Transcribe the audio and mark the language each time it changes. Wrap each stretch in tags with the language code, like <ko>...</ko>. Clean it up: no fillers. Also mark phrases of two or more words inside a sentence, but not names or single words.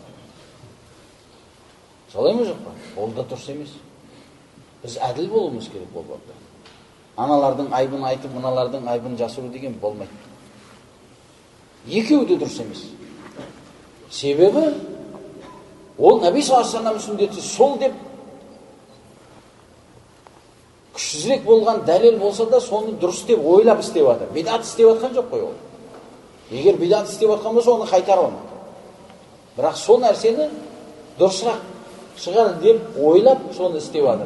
<kk>Солай ма жоқ па? Ол да дұрыс емес. Біз әділ болуымыз керек бұл бапта. Аналардың айбын айтып, мыналардың айбын жасыру деген болмайды. Екеуі де дұрыс емес. Себебі ол Наби</kk> <ar>صلى الله عليه وسلم</ar> <kk>сүннеті сол деп күшсізірек болған дәлел болса да соны дұрыс деп ойлап істеп жатыр. Бидат істеп жатқан жоқ қой ол. Егер бидат істеп жатқан болса оны қайтара алмайды. Бірақ сол нәрсені дұрысырақ шығар деп ойлап соны істеп жатыр.</kk>